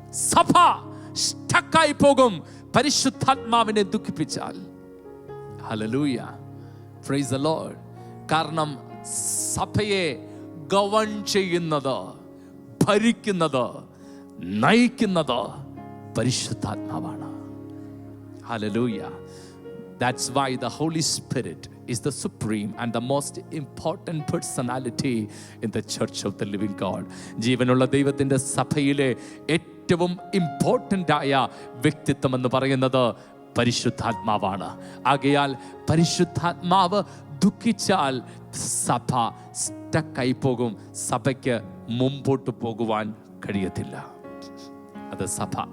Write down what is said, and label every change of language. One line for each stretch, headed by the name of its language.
Malayalam: സഭ സ്റ്റക്കായി പോകും പരിശുദ്ധാത്മാവിനെ ദുഃഖിപ്പിച്ചാൽ. Hallelujah, praise the Lord. കാരണം സഭയെ ഗവൺ ചെയ്യുന്നത്, ഭരിക്കുന്നത്, നയിക്കുന്നത് പരിശുദ്ധാത്മാവാണ്. Hallelujah.
English: That's why the Holy Spirit is the supreme and the most important personality in the church of the living God.
Malayalam: ജീവനുള്ള ദൈവത്തിൻ്റെ സഭയിലെ ഏറ്റവും ഇമ്പോർട്ടൻ്റ് ആയ വ്യക്തിത്വം എന്ന് പറയുന്നത് പരിശുദ്ധാത്മാവാണ്. ആകയാൽ പരിശുദ്ധാത്മാവ് ദുഃഖിച്ചാൽ സഭ സ്റ്റക്കായി പോകും. സഭയ്ക്ക് മുമ്പോട്ട് പോകുവാൻ കഴിയത്തില്ല. അത് സഭ.